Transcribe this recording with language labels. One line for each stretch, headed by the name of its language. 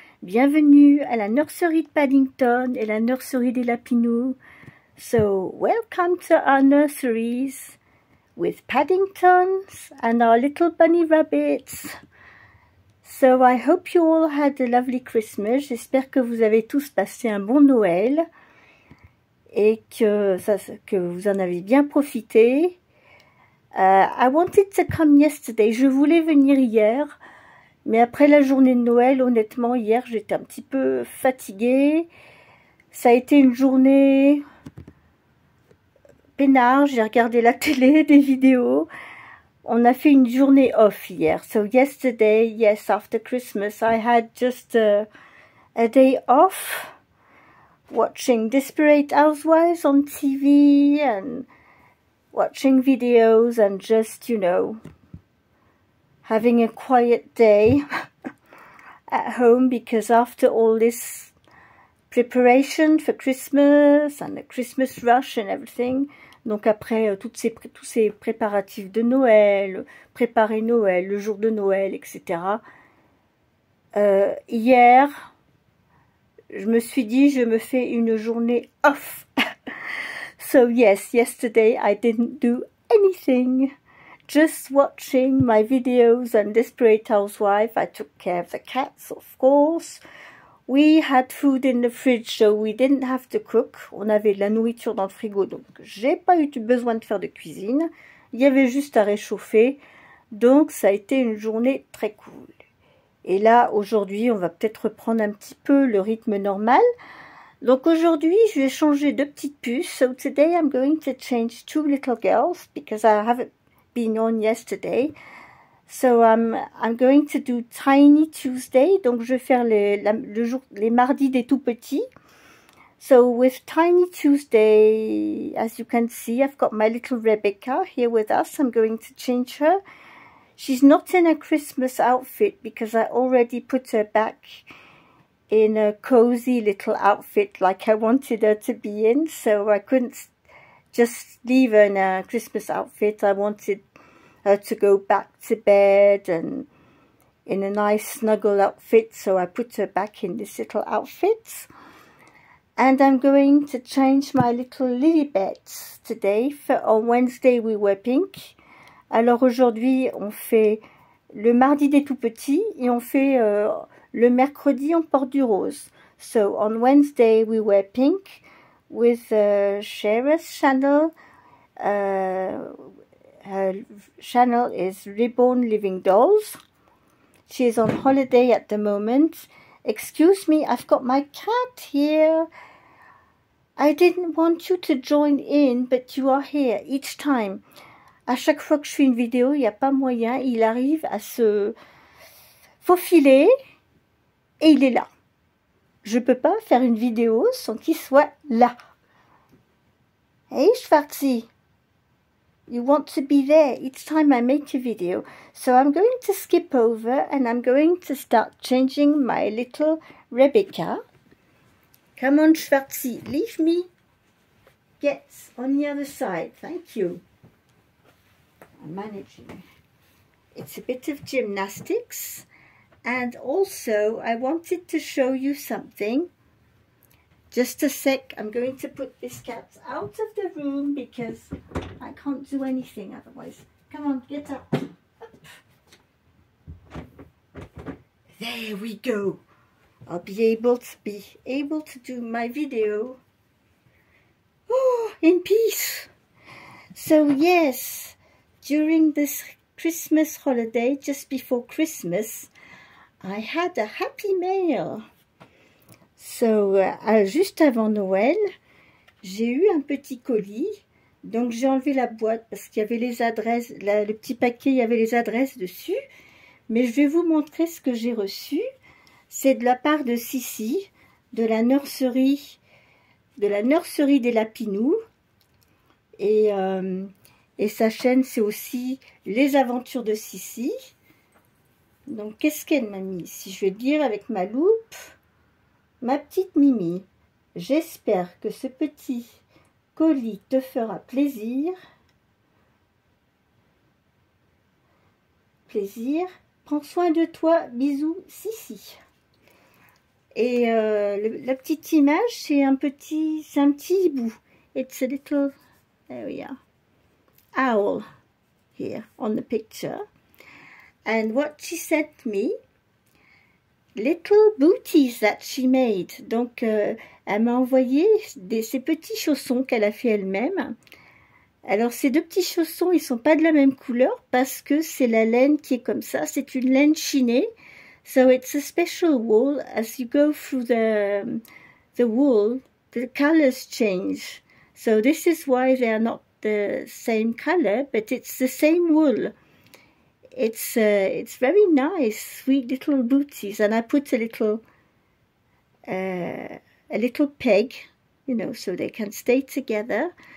French: Bienvenue à la nurserie de Paddington et la nurserie des Lapinous.
English: So, welcome to our nurseries with Paddingtons and our little bunny rabbits. So, I hope you all had a lovely Christmas.
French: J'espère que vous avez tous passé un bon Noël et que vous en avez bien profité.
English: I wanted to come yesterday.
French: Je voulais venir hier, mais après la journée de Noël, honnêtement, hier, j'étais un petit peu fatiguée. Ça a été une journée peinard. J'ai regardé la télé, des vidéos. On a fait une journée off hier.
English: So yesterday, yes, after Christmas, I had just a day off, watching Desperate Housewives on TV and watching videos and just, you know, having a quiet day at home, because after all this preparation for Christmas and the Christmas rush and everything,
French: donc après tous ces préparatifs de Noël, préparer Noël, le jour de Noël, etc. Hier, je me suis dit, je me fais une journée off.
English: So yes, yesterday I didn't do anything, just watching my videos on Desperate Housewives. I took care of the cats, of course. We had food in the fridge, so we didn't have to cook.
French: On avait de la nourriture dans le frigo, donc j'ai pas eu besoin de faire de cuisine. Il y avait juste à réchauffer, donc ça a été une journée très cool. Et là, aujourd'hui, on va peut-être reprendre un petit peu le rythme normal. Donc aujourd'hui, je vais changer de petites puces.
English: So today I'm going to change two little girls because I haven't been on yesterday. So I'm going to do Tiny Tuesday.
French: Donc je vais faire les mardis des tout petits.
English: So with Tiny Tuesday, as you can see, I've got my little Rebecca here with us. I'm going to change her. She's not in a Christmas outfit because I already put her back in a cozy little outfit like I wanted her to be in, so I couldn't just leave her in a Christmas outfit. I wanted her to go back to bed and in a nice snuggle outfit, so I put her back in this little outfit. And I'm going to change my little Lilibets today. On Wednesday we were pink.
French: Alors aujourd'hui on fait le mardi des tout petits et on fait le mercredi, on porte du rose.
English: So, on Wednesday, we wear pink with Shara's channel. Her channel is Reborn Living Dolls. She is on holiday at the moment. Excuse me, I've got my cat here. I didn't want you to join in, but you are here each time.
French: À chaque fois que je fais une vidéo, il n'y a pas moyen, il arrive à se faufiler. Et il est là. Je peux pas faire une vidéo sans qu'il soit là.
English: Hey Schwarzi, you want to be there each time I make a video. So I'm going to skip over and I'm going to start changing my little Rebecca. Come on Schwarzi, leave me. Get on the other side, thank you. I'm managing. It's a bit of gymnastics. And also, I wanted to show you something. Just a sec, I'm going to put this cat out of the room because I can't do anything otherwise. Come on, get up. There we go. I'll be able to do my video. Oh, in peace. So yes, during this Christmas holiday, just before Christmas, I had a happy mail.
French: So, juste avant Noël, j'ai eu un petit colis. Donc, j'ai enlevé la boîte parce qu'il y avait les adresses, le petit paquet, il y avait les adresses dessus. Mais je vais vous montrer ce que j'ai reçu. C'est de la part de Sissi, de la nurserie des Lapinous. Et sa chaîne, c'est aussi Les Aventures de Sissi. Donc, qu'est-ce qu'elle m'a mis ici? Je vais dire avec ma loupe. Ma petite Mimi, j'espère que ce petit colis te fera plaisir. plaisir. Prends soin de toi. Bisous, Sissi. Et la petite image, c'est un petit hibou.
English: It's a little, there we are, owl here on the picture. And what she sent me, little booties that she made.
French: Donc, elle m'a envoyé ces petits chaussons qu'elle a fait elle-même. Alors, ces deux petits chaussons, ils sont pas de la même couleur parce que c'est la laine qui est comme ça. C'est une laine chinée.
English: So, it's a special wool. As you go through the wool, the colors change. So, this is why they are not the same color, but it's the same wool. It's very nice, sweet little booties, and I put a little peg, you know, so they can stay together.